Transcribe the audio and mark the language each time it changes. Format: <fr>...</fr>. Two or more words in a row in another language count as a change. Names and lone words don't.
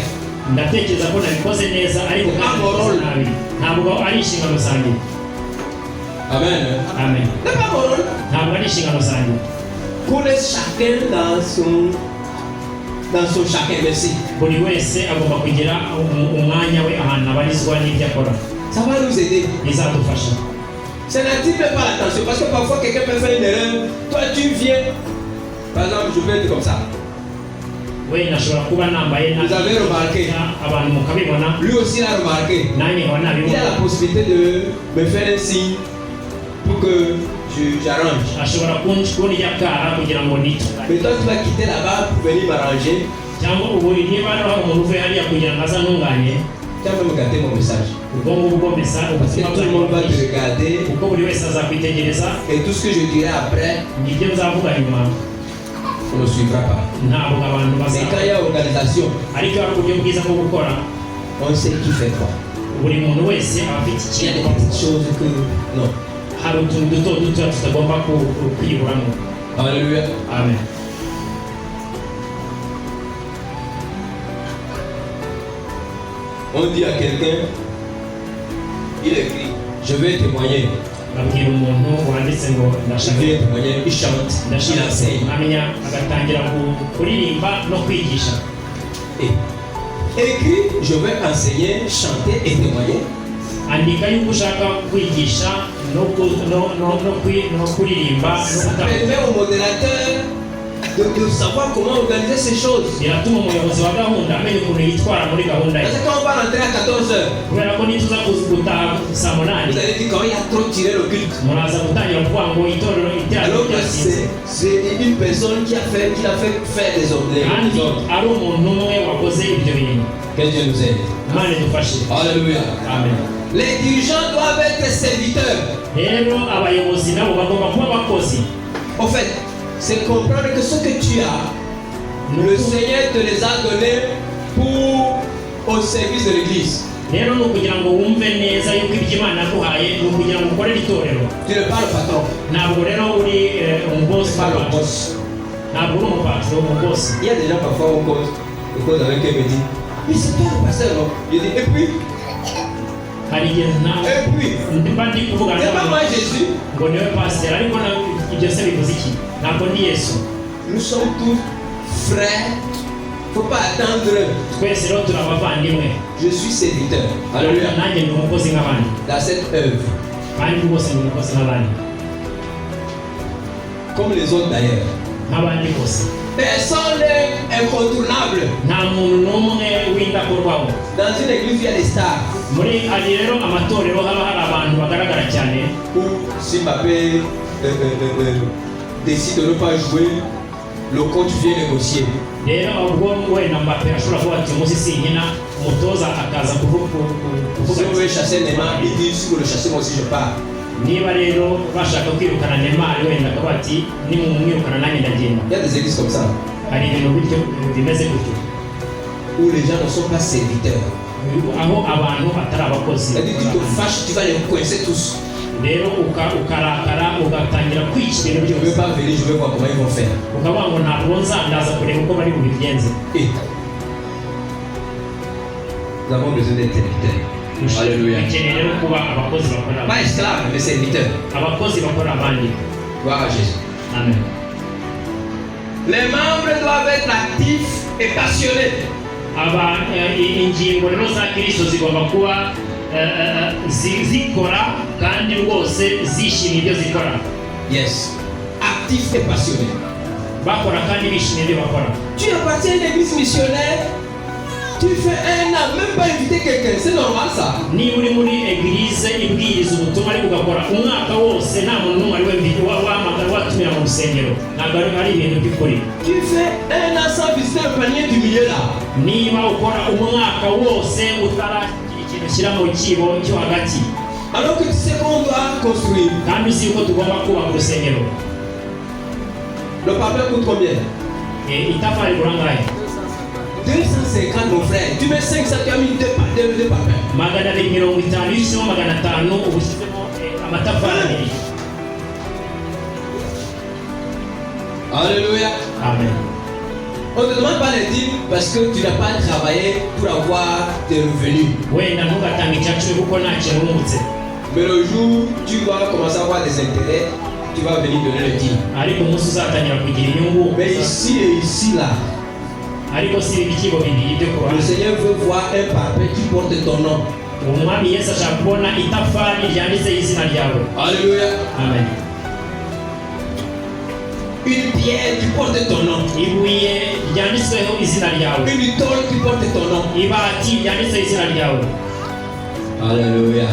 <rw>ndatekereza ko nabikoze neza, ariko kandi nabikoze nabi. ntabwo ari inshingano zanjye. Amen. Amen.</rw> <fr>C'est pas mon rôle.</fr> <rw>ntabwo ari inshingano zanjye.</rw> <fr>Pour chacun dans son chacun, merci.</fr> <rw>buri wese agomba kugira umwanya we ahantu abarizwa n'ibyo akora.</rw> <fr>Ça va nous aider.</fr> <rw>bizadufasha.</rw> <fr>Ça n'attire pas l'attention parce que parfois quelqu'un peut faire une erreur. Toi tu viens, par exemple, je vais être comme ça.</fr> <rw>we nashobora kuba nambaye</rw> <fr>Vous avez remarqué.</fr> <rw>abantu mukabibona,</rw> <fr>Lui aussi l'a remarqué.</fr> <rw>nanjye nkaba</rw> <fr>Il a</fr> <rw>nabibona.</rw> <fr>la possibilité de me faire un signe pour que j'arrange.</fr> <rw>ashobora kundya akara kugira ngo nitunganye,</rw> <fr>Mais toi tu vas quitter là-bas pour venir m'arranger.</fr> <rw>cyangwa ubu niba hari umuntu uvuye hariya kugira ngo aze ntunganye,</rw> <fr>Tu vas même gâter mon message.</fr> <rw>ubwo ngubwo mesa</rw> <fr>Parce que tout le monde va te regarder</fr> <rw>kuko buri wese azakwitegereza,</rw> <fr>et tout ce que je dirai après,</fr> <rw>nibyo nzavuga nyuma,</rw> <fr>on ne suivra pas.</fr> <rw>ntabwo abantu</rw> <fr>Mais quand il y a organisation,</fr> <rw>ariko hari uburyo bwiza bwo gukora,</rw> <fr>On sait qui fait quoi.</fr> <rw>buri muntu wese aba afite</rw> <fr>Il y a des</fr> <rw>ikintu</rw> <fr>petites choses que... Non.</fr> <rw>hari utuntu duto duto tutagomba kwiburamo.</rw> <fr>Alléluia.</fr> <rw>Amen.</rw> <fr>On dit à quelqu'un, il écrit, je vais témoigner.</fr> <rw>babwira umuntu wanditse ngo</rw> <fr>Je</fr> <rw>ndashaka</rw> <fr>vais témoigner, il chante, il enseigne.</fr> <rw>amenya agatangira kuririmba no kwigisha.</rw> <fr>Et écrit, je vais enseigner, chanter et témoigner.</fr> <rw>andika yuko ushaka kwigisha no kuririmba no</rw> <fr>Ça</fr> <rw>gutanga.</rw> <fr>permet au modérateur de savoir comment organiser ces choses.</fr> <rw>biratuma umuyobozi wa gahunda amenya ukuntu yitwara muri gahunda ye.</rw> <fr>Parce que quand on va rentrer à 14h,</fr> <rw>kubera ko nituza gutaha saa munani</rw> <fr>vous allez dire quand il a trop tiré le culte.</fr> <rw>muraza gutangira kuvuga ngo itorero</rw> <fr>Alors que</fr> <rw>ryasinze</rw> <fr>c'est une personne qui a fait faire des ordres.</fr> <rw>kandi ari umuntu umwe wakoze ibyo bintu.</rw> <fr>Que Dieu nous aide.</fr> <rw>imana idufashe.</rw> <fr>Alléluia.</fr> <rw>amen.</rw> <fr>Les dirigeants doivent être serviteurs.</fr> <rw>rero abayobozi nabo bagomba kuba abakozi.</rw> <fr>En fait, c'est comprendre que ce que tu as, le Seigneur te les a donnés au service de l'église.</fr> <rw>rero ni ukugira ngo wumve neza yuko ibyo imana yaguhaye ni ukugira ngo ukorere itorero.</rw> <fr>Tu n'es pas le patron,</fr> <rw>ntabwo rero uri umubosi</rw> <fr>pas le boss.</fr> <rw>ntabwo uri umupatro umubosi.</rw> <fr>Il y a des gens parfois on cause avec eux, me dit, mais c'est pas le pasteur, non? Je dis, et puis,</fr> <rw>hari igihe</rw> <fr>et puis,</fr> <rw>mba ndi kuvuga</rw> <fr>c'est pas moi Jésus.</fr> <rw>ngo niwe pasiteri ariko ibyo se bivuze iki? ntabwo ndi yesu.</rw> <fr>Nous sommes tous frères. Faut pas attendre.</fr> <rw>twese rero turi abavandimwe.</rw> <fr>Je suis serviteur. Alléluia.</fr> <rw>nanjye ndi umukozi nk'abandi</rw> <fr>Dans cette œuvre,</fr> <rw>kandi bose ndi umukozi nk'abandi</rw> <fr>comme les autres d'ailleurs.</fr> <rw>nk'abandi bose.</rw> <fr>Personne n'est incontournable.</fr> <rw>nta muntu n'umwe w'indakorwaho.</rw> <fr>Dans une église, il y a des stars.</fr> <rw>muri hari rero amatorero haba hari abantu bagaragara cyane.</rw> <fr>Ou si Mbappé décide de ne pas jouer, le coach vient négocier.</fr> <rw>rero ubwo wenda Mbappé ashobora kuba ati umunsi sinkina umutoza akaza kuvuga</rw> <fr>Si on veut</fr> <rw>ati</rw> <fr>chasser Neymar, il dit si vous le chassez, moi aussi je pars.</fr> <rw>niba rero bashaka kwirukana Neymar wenda akavuga ati nimumwirukana nanjye ndagenda.</rw> <fr>Il y a des églises comme ça</fr> <rw>hari ibintu bityo bimeze gutyo</rw> <fr>où les gens ne sont pas serviteurs.</fr> <rw>aho abantu atari abakozi.</rw> <fr>C'est-à-dire tu te fâches, tu vas les coincer tous.</fr> <rw>rero ukarakara ugatangira kwica ibintu</rw> <fr>Je ne veux</fr> <rw>byose</rw> <fr>pas venir, je vais voir comment ils vont faire.</fr> <rw>ukavuga ngo ntabwo nzandaza kureba uko bari bubigenze.</rw> <fr>Et nous avons besoin d'être serviteurs. Alléluia.</fr> <rw>dukeneye rero kuba abakozi bakorera</rw> <fr>Pas esclaves, mais serviteurs.</fr> <rw>abakozi bakorera abandi.</rw> <fr>Gloire à Jésus.</fr> <rw>amen.</rw> <fr>Les membres doivent être actifs et passionnés.</fr> <rw>ingingo rero za kristo zigomba kuba zikora kandi rwose zishimiye ibyo zikora.</rw> <fr>Yes. Actifs et passionnés.</fr> <rw>bakora kandi bishimiye ibyo bakora.</rw> <fr>Tu appartiens à une église missionnaire, tu fais un an, même pas inviter quelqu'un, c'est normal ça.</fr> <rw>niba uri muri eglise ibwiriza ubutumwa ariko ugakora umwaka wose nta muntu n'umwe ari wahamagara watumira mu rusengero ntabwo ari ibintu by'ukuri.</rw> <fr>Tu fais un an sans visiter le panier du milieu là.</fr> <rw>niba ukora umwaka wose utaragira ikintu ushyira mu kibo cyo hagati</rw> <fr>Alors que tu sais qu'on doit construire.</fr> <rw>kandi uzi yuko tugomba kubaka urusengero.</rw> <fr>Le papier coûte combien?</fr> <rw>itafari burangaye</rw> <fr>250 mon frère. Tu mets 500, tu as mis deux papiers.</fr> <rw>magana abiri mirongo itanu iyo ushyizemo magana atanu uba ushyizemo amatafari abiri.</rw> <fr>Alléluia.</fr> <rw>amen.</rw> <fr>On ne te demande pas les dîmes parce que tu n'as pas travaillé pour avoir des revenus.</fr> <rw>wenda ntugatange icya cumi kuko nta kintu wungutse.</rw> <fr>Mais le jour où tu vas commencer à avoir des intérêts, tu vas venir donner le dîme.</fr> <rw>ariko umunsi uzatangira kugira inyungu.</rw> <fr>Mais ici et ici là,</fr> <rw>ariko si ibikibo bibiri byo</rw> <fr>le</fr> <rw>kuruhande.</rw> <fr>Seigneur veut voir un papier qui porte ton nom.</fr> <rw>umwami yesu ashaka kubona itafari ryanditseho izina ryawe.</rw> <fr>Alléluia.</fr> <rw>amen.</rw> <fr>Une pierre qui porte ton nom.</fr> <rw>ibuye ryanditsweho izina ryawe.</rw> <fr>Une tôle qui porte ton nom.</fr> <rw>ibati ryanditseho izina ryawe.</rw> <fr>Alléluia.</fr>